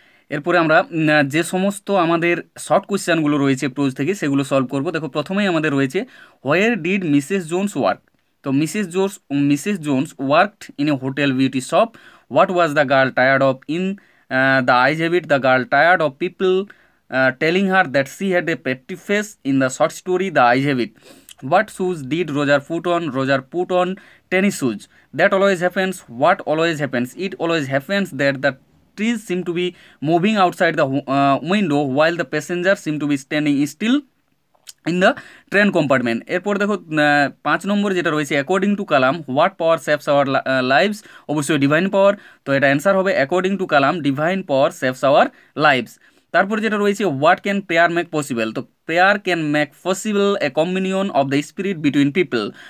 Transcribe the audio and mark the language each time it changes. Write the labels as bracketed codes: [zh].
[bn] এরপরে আমরা যে সমস্ত আমাদের শর্ট কোয়েশ্চেনগুলো রয়েছে প্রোজ থেকে সেগুলো সলভ করব। দেখো প্রথমেই আমাদের রয়েছে, [en] Where did Mrs Jones work, তো Mrs Jones worked in a hotel beauty shop. What was the girl tired of in the ice habit? The girl tired of people telling her that she had a pretty face in the short story The Ice Habit. What shoes did Roger put on? Roger put on tennis shoes. That always happens. What always happens? It always happens that the trees seem to be moving outside the window while the passengers seem to be standing still in the train compartment. [bn] এরপর দেখো 5 নম্বর যেটা রয়েছে [en] According to Kalam what power saves our lives, অবশ্যই divine power. [bn] তো এটা answer হবে [en] According to Kalam divine power saves our lives. [bn] তারপর যেটা রয়েছে [en] What can prayer make possible? তো prayer can make possible a communion of the spirit between people.